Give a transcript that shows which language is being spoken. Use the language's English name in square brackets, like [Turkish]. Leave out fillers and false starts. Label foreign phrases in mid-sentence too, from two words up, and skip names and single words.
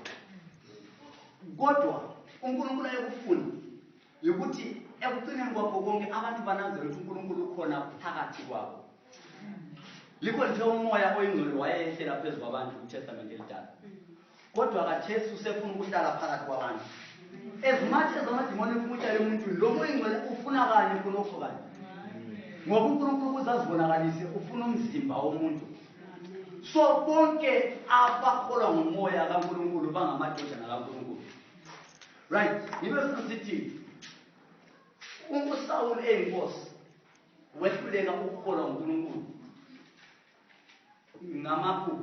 [North Ndebele] Kodwa uNkulunkulu ayekufuna ukuthi ekucineni kwakho konke abantu bananzelele ukuthi uNkulunkulu ukhona phakathi kwabo. Yikho nje umoya oyingcwele wayehlela phezu kwabantu kuTestament elidala. Kodwa kaThesu usefuna ukuhlala phakathi kwabantu. [English] As much as [North Ndebele] amadimoni efuna ukuhlala emuntwini, lo moya oyingcwele ufuna kanye khonokho kanye. Ngoba uNkulunkulu kuzazibonakalise ufuna umzimba womuntu. So bonke abakholwa ngomoya kaNkulunkulu bangamadodana kaNkulunkulu. Right. Ngibe sithi uSawuli eyinkosi wehluleka ukukholwa ngoNkulunkulu ngamaphupho.